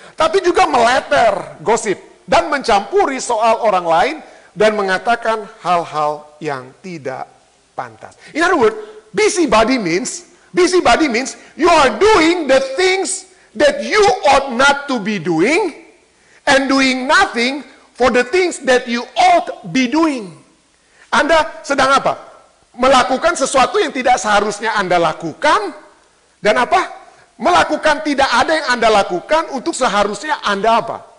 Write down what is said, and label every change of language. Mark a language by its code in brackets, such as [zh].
[id] Tapi juga meleper, gosip, dan mencampuri soal orang lain, dan mengatakan hal-hal yang tidak pantas. [en] In other words, busybody means you are doing the things that you ought not to be doing, and doing nothing for the things that you ought be doing. [id] Anda sedang apa? Melakukan sesuatu yang tidak seharusnya Anda lakukan. Dan apa? Melakukan tidak ada yang Anda lakukan untuk seharusnya Anda apa?